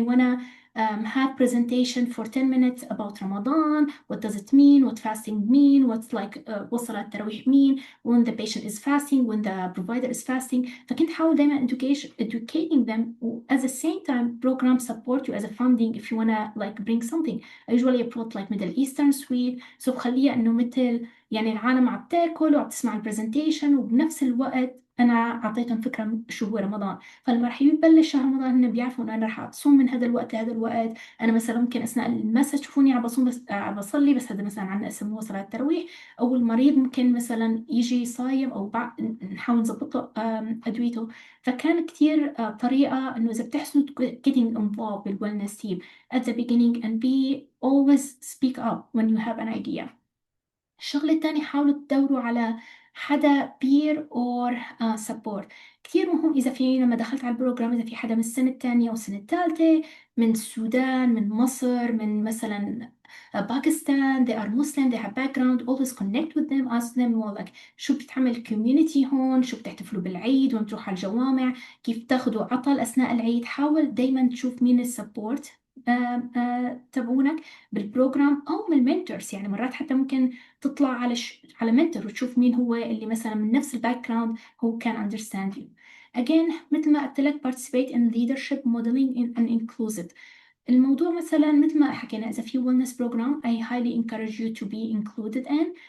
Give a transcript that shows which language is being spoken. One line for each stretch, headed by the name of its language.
English: I wanna have presentation for 10 minutes about Ramadan. What does it mean? What fasting mean? What's like what صلاة التراويح mean? When the patient is fasting, when the provider is fasting.
Arabic: فكنت حاول دايما educating them.
English: At the same time, program support you as a funding if you wanna like bring something. I usually brought like Middle Eastern sweet.
Arabic: So بخليها إنه مثل يعني العالم عم تاكل وعم تسمع البرزنتيشن وبنفس الوقت أنا أعطيتهم فكرة شو هو رمضان. فلما رح يبلش شهر رمضان هن بيعرفوا إنه أنا رح أصوم من هذا الوقت لهذا الوقت. أنا مثلا ممكن أثناء المسا تشوفوني عم بصوم بس عم بصلي، بس هذا مثلا عنا اسمه صلاة التراويح. أو المريض ممكن مثلا يجي صايم أو نحاول نظبط له أدويته. فكان كتير طريقة إنه إذا بتحسنوا
English: getting involved بالwellness team at the beginning and be always speak up when you have an idea.
Arabic: الشغل التاني حاولوا تدوروا على حدا peer or support. كتير مهم إذا في لما دخلت على البروجرام إذا في حدا من السنة الثانية أو السنة الثالثة من السودان، من مصر، من مثلا باكستان.
English: they are Muslim, they have background. always connect with them, ask them well, like
Arabic: شو بتعمل community هون، شو بتحتفلوا بالعيد وين تروحوا على الجوامع، كيف تاخدوا عطل أثناء العيد. حاول دايما تشوف مين السبورت تبعونك بالبروجرام أو من المنتورز. يعني مرات حتى ممكن تطلع على منتور وتشوف مين هو اللي مثلا من نفس الباك جراوند هو
English: can understand you. Again
Arabic: مثل ما قلت لك
English: participate in leadership modeling and inclusive.
Arabic: الموضوع مثلا مثل ما حكينا إذا في
English: wellness program I highly encourage you to be included in.